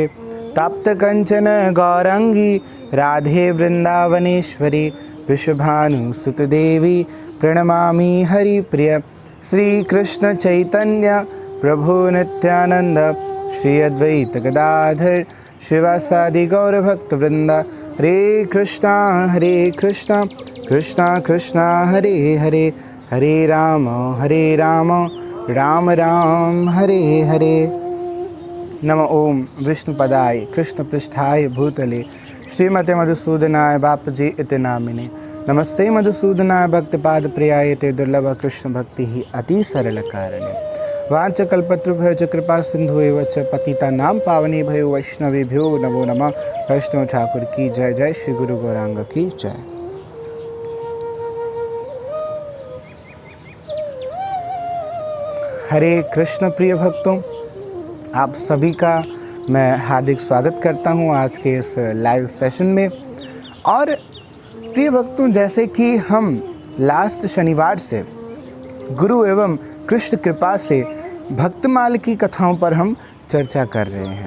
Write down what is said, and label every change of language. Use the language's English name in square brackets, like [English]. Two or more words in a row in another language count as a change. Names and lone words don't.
[Sanskrit] तप्त कंचन गौरंगी राधे वृंदावनेश्वरी वृषभानुसुत देवी प्रणमामि हरिप्रिय। श्री कृष्ण चैतन्य प्रभु नित्यानंद श्री अद्वैत गदाधर शिवासादि गौर भक्त वृंदा। हरे कृष्णा कृष्णा कृष्णा हरे हरे, हरे राम राम राम हरे हरे। नमो ओम विष्णुपदाय कृष्णपृष्ठाय भूतले श्रीमते मधुसूदनाय बापजी इति नामिने। नमस्ते मधुसूदनाय भक्तपाद प्रियाय ते दुर्लभ कृष्ण भक्ति ही अति सरल कारणे। वाञ्छकल्पतरुभ्यो च कृपा सिंधु एव च पतितानां पावनेभ्यो वैष्णवेभ्यो नमो नमः। [Hindi] वैष्णव ठाकुर की जय जय, श्री गुरु गौरांग की जय। हरे कृष्ण प्रिय भक्तों, आप सभी का मैं हार्दिक स्वागत करता हूं आज के इस [English] लाइव सेशन [Hindi] में। और प्रिय भक्तों, जैसे कि हम लास्ट शनिवार से गुरु एवं कृष्ण कृपा से भक्तमाल की कथाओं पर हम चर्चा कर रहे हैं।